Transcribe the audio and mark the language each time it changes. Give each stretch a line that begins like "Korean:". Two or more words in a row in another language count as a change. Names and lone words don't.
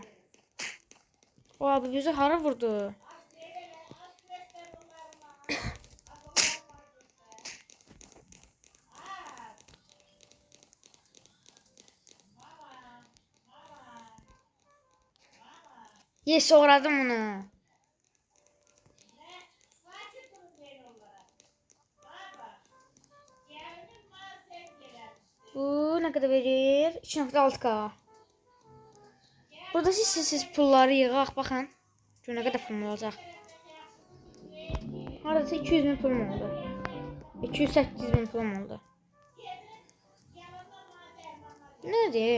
Azerbaijani: O abi bizi hara vurdu? Yes, uğradım onu.
Turkish: Bu ne kadar verir? 2.6K.
Azerbaijani: Burada siz pulları yığaq, baxın. Gör nə qədər pulum olacaq. Haradasa 200.000 pulum oldu. 208.000 pulum oldu. Nədir?